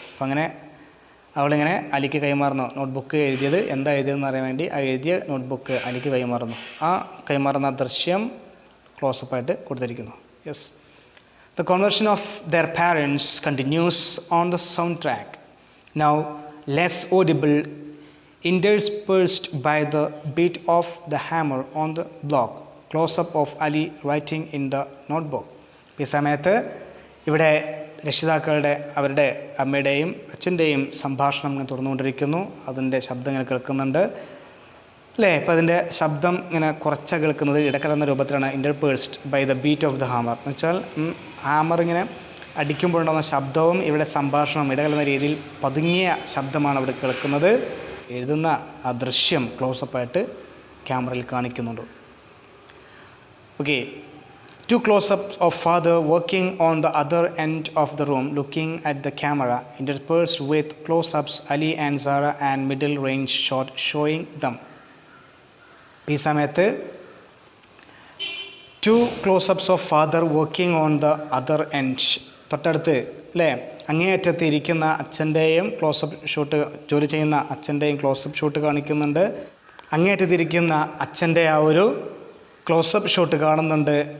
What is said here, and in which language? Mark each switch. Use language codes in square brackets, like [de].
[ml] അപ്പം അങ്ങനെ അവളിങ്ങനെ അലിക്ക് കൈമാറുന്നു. നോട്ട്ബുക്ക് എഴുതിയത് എന്താ എഴുതിയതെന്ന് അറിയാൻ വേണ്ടി ആ എഴുതിയ നോട്ട്ബുക്ക് അലിക്ക് കൈമാറുന്നു. ആ കൈമാറുന്ന ദൃശ്യം ക്ലോസപ്പായിട്ട് കൊടുത്തിരിക്കുന്നു. [en] Yes, the conversion of their parents continues on the sound track, now less audible interspersed by the beat of the hammer on the block. Close-up of Ali writing in the notebook. [ml] ഈ സമയത്ത് ഇവിടെ രക്ഷിതാക്കളുടെ അവരുടെ അമ്മയുടെയും അച്ഛൻ്റെയും സംഭാഷണം ഇങ്ങനെ തുറന്നുകൊണ്ടിരിക്കുന്നു. അതിൻ്റെ ശബ്ദം ഇങ്ങനെ കേൾക്കുന്നുണ്ട് അല്ലേ? അപ്പോൾ അതിൻ്റെ ശബ്ദം ഇങ്ങനെ കുറച്ച കേൾക്കുന്നത് ഇടകലർന്ന രൂപത്തിലാണ്. [en] interspersed by the beat of the hammer [ml] എന്ന് വെച്ചാൽ ഹാമർ ഇങ്ങനെ അടിക്കുമ്പോഴുണ്ടാകുന്ന ശബ്ദവും ഇവിടെ സംഭാഷണം ഇടകലർന്ന രീതിയിൽ പതുങ്ങിയ ശബ്ദമാണ് അവിടെ കേൾക്കുന്നത്. എഴുതുന്ന ആ ദൃശ്യം ക്ലോസപ്പായിട്ട് ക്യാമറയിൽ കാണിക്കുന്നുണ്ട്. [en] Okay, 2 close-ups of father working on the other end of the room looking at the camera, interspersed with close-ups Ali and Zara and middle range shot showing them. [ml] ഈ സമയത്ത് [en] 2 close-ups of father working on the other end, [ml] തൊട്ടടുത്ത് അല്ലേ, അങ്ങേയറ്റത്ത് ഇരിക്കുന്ന അച്ഛൻ്റെയും close-up shot, ജോലി ചെയ്യുന്ന അച്ഛൻ്റെയും close-up shot കാണിക്കുന്നുണ്ട്. അങ്ങേയറ്റത്തിരിക്കുന്ന അച്ഛൻ്റെ ആ ഒരു ക്ലോസപ്പ് ഷോട്ട് കാണുന്നുണ്ട്.